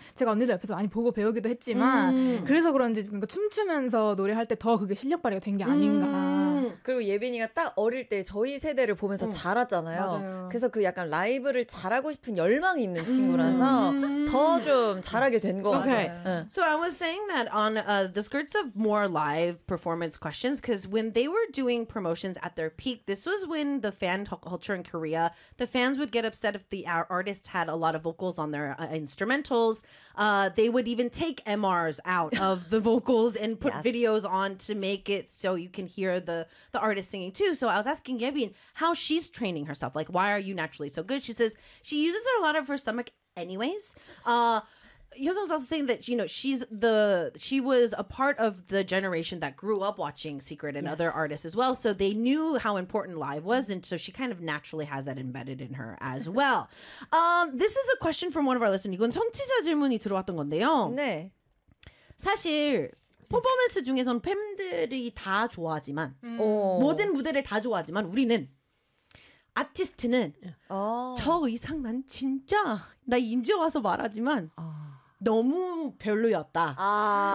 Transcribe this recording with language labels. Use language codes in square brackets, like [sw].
[ko] 제가 언니들 옆에서 많이 보고 배우기도 했지만 그래서 그런지 뭔가 춤추면서 노래할 때 더 그게 실력 발휘가 된 게 아닌가. 그리고 예빈이가 딱 어릴 때 저희 세대를 보면서 자랐잖아요. 맞아요. 그래서 그 약간 라이브를 잘하고 싶은 열망이 있는 친구라서 더 좀 잘하게 된 것 [en] okay. [ko] 같아요. [en] So I was saying that on the skirts of more live performance questions, because when they were doing promotions at their peak, this was when the fan culture in Korea, the fans would get upset if the artists had a lot of vocals on their instrumentals. They would even take MRs out of the vocals and put videos on to make it so you can hear the artist singing too. So I was asking Yebin how she's training herself, like why are you naturally so good. She says she uses a lot of her stomach anyways. Hyosung's also saying that, you know, she was a part of the generation that grew up watching Secret and other artists as well, so they knew how important live was, and so she kind of naturally has that embedded in her as well. This is a question from one of our listeners. [ko] 이건 청취자 질문이 들어왔던 건데요. 네. 사실 퍼포먼스 중에선 팬들이 다 좋아하지만 모든 무대를 다 좋아하지만 우리는 아티스트는 저 이상 난 진짜 나 인제 와서 말하지만 너무 별로였다.